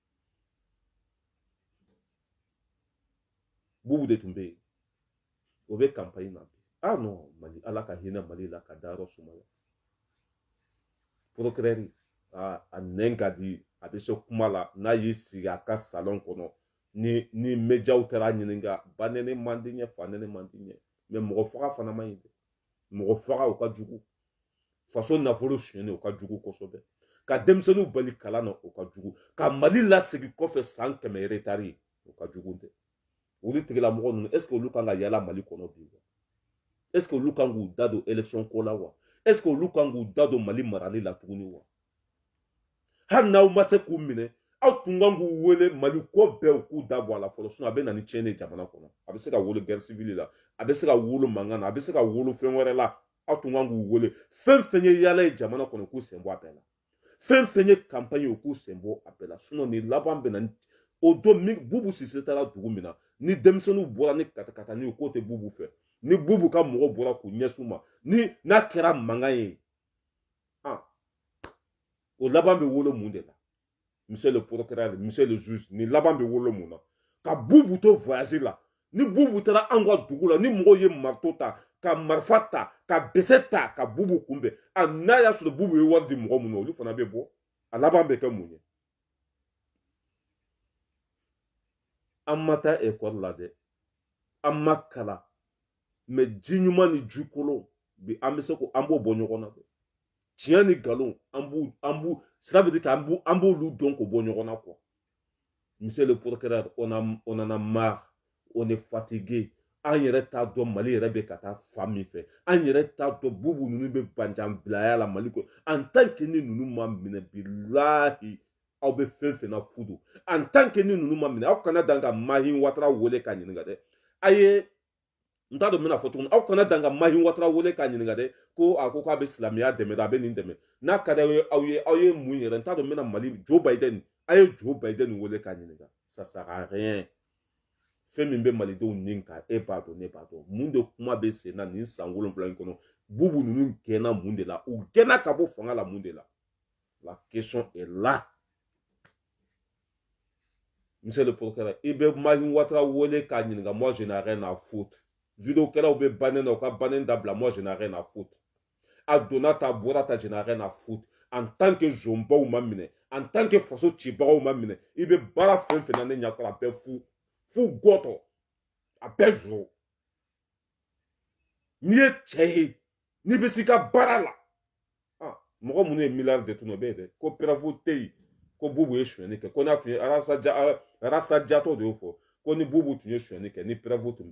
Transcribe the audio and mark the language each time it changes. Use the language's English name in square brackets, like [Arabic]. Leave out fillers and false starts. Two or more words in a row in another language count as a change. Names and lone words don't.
[Bambara] Boubou de tun bɛ yen o bɛ campagne na bi ah non Mali ala ka hinɛ Mali la ka da yɔrɔ suma la procureur a nɛn ka di a bɛ se kuma la n'a y'i sigi a ka salon kɔnɔ ni médiaw taara ɲininka banɛni man di ɲɛ fanɛni man di ɲɛ mais mɔgɔ faga fana man ɲi dɛ mɔgɔ faga o ka jugu faso nafolo suɲɛni o ka jugu kosɛbɛ ka denmisɛnninw bali kalan na o ka jugu ka mali lasegin kɔfɛ san 100 retard ye o ka jugu tɛ olu tigilamɔgɔ ninnu [French] est ce que [Bambara] olu kan ka yala mali kɔnɔ bi wa [French] est ce que [Bambara] olu kan k'u da don élection ko la wa [French] est ce que [Bambara] olu kan k'u da don mali marali la tuguni wa hali n'aw ma se k'u minɛ aw tun kan k'u wele mali ko bɛɛ u k'u da bɔ a la fɔlɔ sinon a bɛ na ni tiɲɛni ye jamana kɔnɔ a bɛ se ka wolo [French] guerre civile [Bambara] la a bɛ se ka wolo mankan na a bɛ se ka wolo fɛn wɛrɛ la aw tun kan k'u wele fɛn fɛn ye yala ye jamana kɔnɔ k'u sen bɔ a bɛɛ la fɛn fɛn ye campagne ye k'u sen bɔ a bɛɛ la sinon nin laban bɛ na o don min bubu sise taara dugu min na ni denmisɛnninw bɔra ni katakatani ye k'o tɛ bubu fɛ ni bubu ka mɔgɔw bɔra k'u ɲɛsin u ma ni n'a kɛra mankan ye o laban bɛ wolo mun de la [French] monsieur le procureur monsieur le juge [Bambara] ni laban bɛ wolo mun na ka bubu to voyage la ni bubu taara an ka dugu la ni mɔgɔw ye marteau ta ka marifa ta ka bese ta ka bubu kunbɛn n'a y'a sɔrɔ bubu ye wari di mɔgɔ mun na olu fana bɛ bɔ a laban bɛ kɛ mun ye an ma taa ekɔli la dɛ an ma kalan mɛ ji ɲuman ni ji kolon bi an bɛ se ko an b'o bɔ ɲɔgɔn na dɛ tiɲɛ ni nkalon an b'u cela [French] veut dire [Bambara] qu'an b'olu dɔn k'o bɔ ɲɔgɔn na [French] quoi monsieur le procureur on en a marre on est fatigué [Bambara] an yɛrɛ t'a dɔn mali yɛrɛ bɛ ka taa fan min fɛ an yɛrɛ t'a dɔn bubu ninnu bɛ banjanbilaya la mali kɔnɔ [French] en tant que [Bambara] ni ninnu ma minɛ bilahi aw bɛ fɛn fɛn na fudu [French] en tant que [Bambara] ni ninnu ma minɛ aw kana dan ka Mahin Watara wele k'a ɲininka dɛ a ye n t'a dɔn n bɛna fɔ cogo min aw kana dan ka Mahin Watara wele k'a ɲininka dɛ ko a ko k'a bɛ silamɛya dɛmɛ dɛ a bɛ nin dɛmɛ n'a ka di aw ye mun yɛrɛ n t'a dɔn n bɛna mali Joe Biden a ye Joe Biden wele k'a ɲininka [French] ça sert à rien [Bambara] fɛn min bɛ malidenw nin kan e b'a dɔn ne b'a dɔn mun de kuma bɛ sen na nin san 7 in kɔnɔ bubu ninnu gɛnna mun de la u gɛnna ka bɔ fanga la mun de la [French] la question est là monsieur le procureur [Bambara] i bɛ Mahin Watara wele k'a ɲininka [French] moi je n'ai rien à foutre [Bambara] vidéo kɛlaw bɛ bannen na u ka bannen dabila [French] moi je n'ai rien à foutre [Bambara] a donna ta bɔra ta [French] je n'ai rien à foutre en tant que [Bambara] zonbaw ma minɛ [French] en tant que [Bambara] faso cibagaw ma minɛ i bɛ baara fɛn fɛn na ne ɲɛkɔrɔ a bɛɛ fu gɔtɔ a bɛɛ zo n'i ye cɛ ye n'i bɛ s'i ka baara la mɔgɔ minnu ye miliyari de tunu o bɛ yen dɛ ko pɛrɛfu tɛ yen ko bubu ye sonyɛni kɛ ko n'a tun ye arasa jatɔ de y'o fɔ ko ni bubu tun ye sonyɛni kɛ ni pɛrɛfu tun bɛ